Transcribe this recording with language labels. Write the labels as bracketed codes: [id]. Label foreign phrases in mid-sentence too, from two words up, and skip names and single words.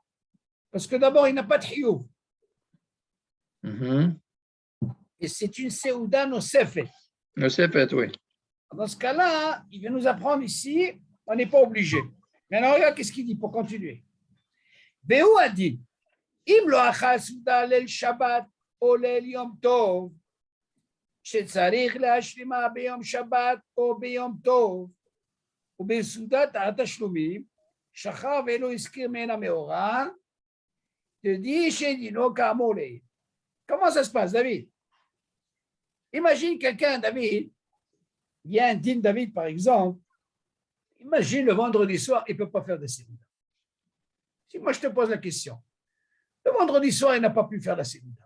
[fr] Parce que d'abord, il n'a pas de Hiyuv. Et c'est une [he] סעודה נוספת. [fr] Nosefet, oui. Dans ce cas-là, il va nous apprendre ici, on n'est pas obligé. Maintenant, regarde qu'est-ce qu'il dit pour continuer. Béou a dit, [he] אם לא אכל סעודה ליל שבת, או ליל יום טוב, שצריך להשלימה ביום שבת או ביום טוב, ובסעודת התשלומים, שכח ולא הזכיר מן המאורע, תדעי שדינו כאמור לעיל. [fr] Comment ça se passe, David? Imagine quelqu'un, David, il y a un din David, par exemple, imagine le vendredi soir, il ne peut pas faire de séminaire. Si moi je te pose la question, le vendredi soir, il n'a pas pu faire la séminaire.